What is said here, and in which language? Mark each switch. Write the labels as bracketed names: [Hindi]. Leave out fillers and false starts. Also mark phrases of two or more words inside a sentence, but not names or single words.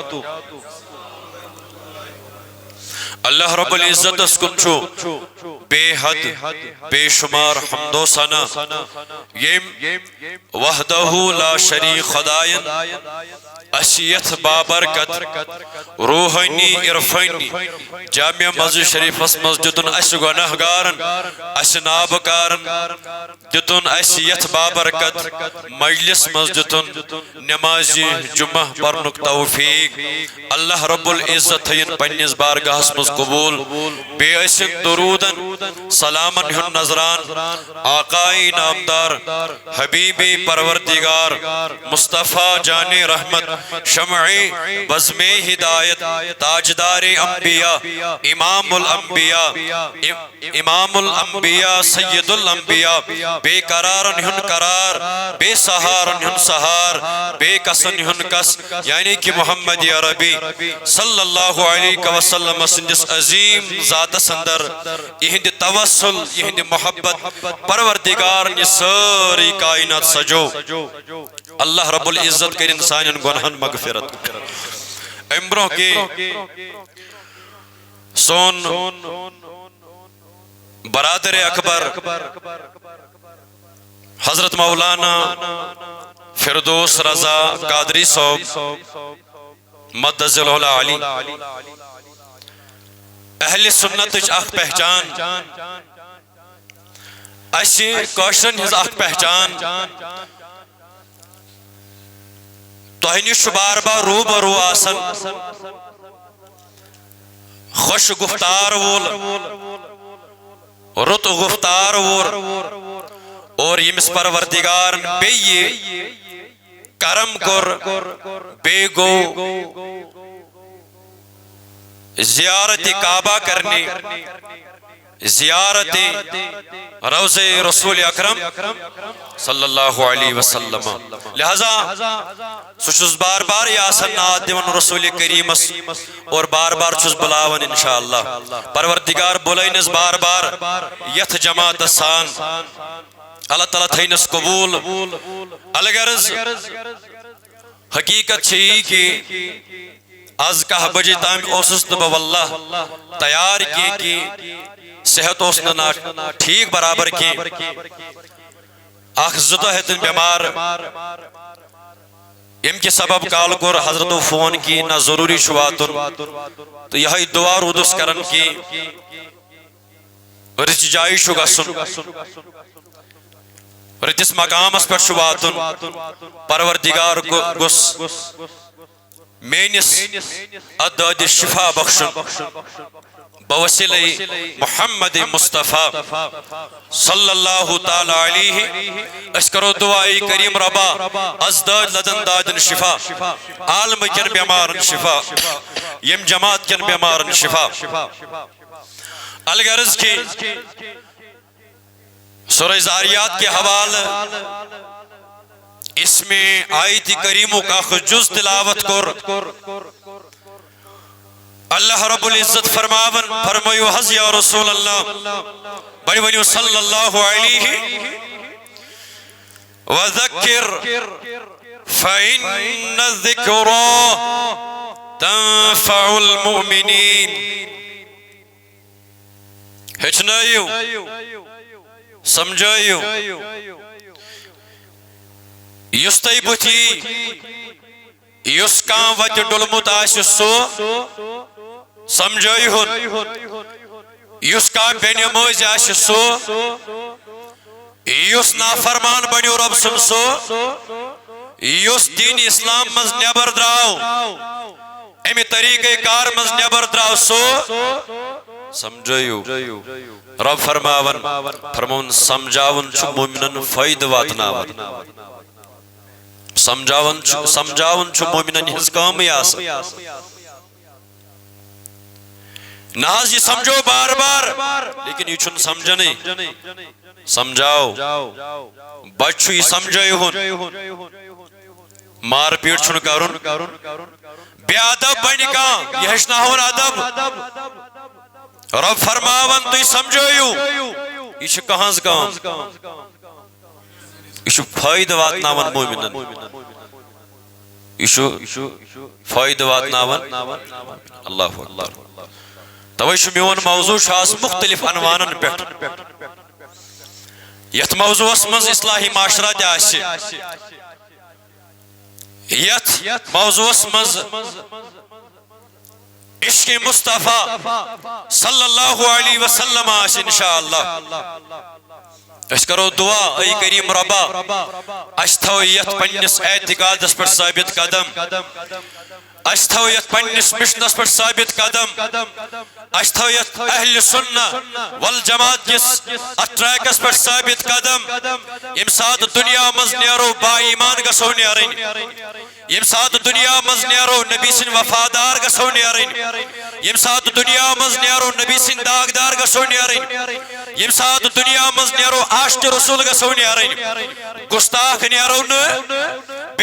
[Arabic] اللہ رب العزت [Kashmiri] اسکن چھو بے حد بے شمار حمد و ثنا یم [Arabic] وحدہ لا شریک [Kashmiri] خدائن اشیت بابرکت روحانی عرفانی جامع مسجد شریف مسجدن اس گناہ گارن اس نابکارن دتن اشیت بابرکت مجلس مسجدن نمازی جمعہ پرنک توفیق [Arabic] اللہ رب العزت [Kashmiri] ہین پنیز بارگاہ اسمز قبول بے اسن درودن سلامن ہن نظران آقائی نامدار حبیبی پروردگار مصطفیٰ جان رحمت شمعی بزم ہدایت تاجدار انبیاء [Arabic] امام الانبیاء سید الانبیاء [Kashmiri] بے قرارن ہن قرار بے سہارن ہن سہار بے کسن ہن کس یعنی کہ محمد عربی [Arabic] صلی اللہ علیہ وسلم [Kashmiri] سندس عظیم ذات سندر یہند توسل یہند محبت پروردگار یہ ساری کائنات سجو [Arabic] اللہ رب العزت [Kashmiri] کر انسان گناہن مغفرت امبروں کے سون برادر اکبر حضرت مولانا فردوس رضا قادری صاحب مدذ العلا علی اہل سنت اخ پہچان اسی کوشن ہز اخ پہچان توہنی شبار با رو برو آسن خوش گفتار وول رت گفتار وول اور یمس پروردگار بیہ کرم کور بے گو زیارت کعبہ کرنے زیارت روضہ رسول اکرم [Arabic] صلی اللہ علیہ وسلم [Kashmiri] لہذا سوچس بار بار یہ آسان ناد دیون رسول کریمس اور بار بار چھس بلاون انشاءاللہ پروردگار بلائنس بار بار یت جماعت سان اللہ تعالیٰ تھینس قبول الغرض حقیقت چھئی کہ از 10 بجے تام اوسس نہ واللہ تیار کی صحت اوس نہ ٹھیک برابر کی اخ زدہ ہتن بیمار ام کے سبب کال کور حضرت فون کی نہ ضروری شواتن تو یہ دعا رودس کرن کی رچ جائی شو گسن رتس مقام اس پر شواتن پروردگار گس مینس اداد شفا بخشن بوسیلہ محمد مصطفیٰ [Arabic] صلی اللہ تعالی علیہ [Kashmiri] اس کرو دعائی کریم ربا ازداد لدن دادن شفا عالم کن بیمارن شفا یم جماعت کن بیمارن شفا الغرض کی [Urdu] سورہ زاریات کے حوالہ اس میں آیت کریموں کا جز تلاوت [Kashmiri] کر [Arabic] اللہ رب العزت [Kashmiri] فرمائیو حض [Arabic] یا رسول اللہ [Kashmiri] بڑی ونیو [Arabic] صلی اللہ علیہ وذکر فإن الذکرى تنفع المؤمنین [Kashmiri] ہچنائیو سمجھائیو یستی بچی یس کام وت ڈلمت آس سو سمجھائی ہن یس کام بے نماز آس سو یس نافرمان بنیو رب سن سو یس دین اسلام مز نبر دراو امی طریقہ کار مز نبر دراو سو سمجھائیو رب فرماون سمجھاون چھ مومنن فائد واتناون سمجھاون چھ مومنن ہز کامی آسا ناز یہ سمجھو بار بار لیکن یہ چھن سمجھنے سمجھاؤ بچو یہ سمجھائی ہون مار پیٹ چھن کرن بے ادب بنی کان یہ ہشنا ہون ادب رب فرماون تو یہ سمجھویو یہ چھ کہانز کام یہ چھ فائد واتناون مومنن یہ چھ فائد واتناون [Arabic] اللہ اکبر [Kashmiri] توئی چھ میون موضوع شاس مختلف عنوانن پیٹھ یت موضوع اسمز اصلاحی معاشرہ داسی یت موضوع اسمز عشق مصطفیٰ [Arabic] صلی اللہ علیہ وسلم [Kashmiri] آس انشاءاللہ اس کرو دعا اے کریم ربا اس تھو یت پنیس اعتقادس پر ثابت قدم اس تھو یت پنیس مشنس پر ثابت قدم اس تھو یت [Arabic] اہل سنہ والجماعت [Kashmiri] جس اتریکس پر ثابت قدم یم ساتھ دنیا مز نیرو با ایمان گسو نیرین یم ساتھ دنیا مز نیرو نبی سن وفادار گسو نیرین یم ساتھ دنیا مز نیرو نبی سن داغدار گسو نیرین یم ساتھ دنیا مز نیرو عاشق رسول گسو نیرین گستاخ نیرو نہ بے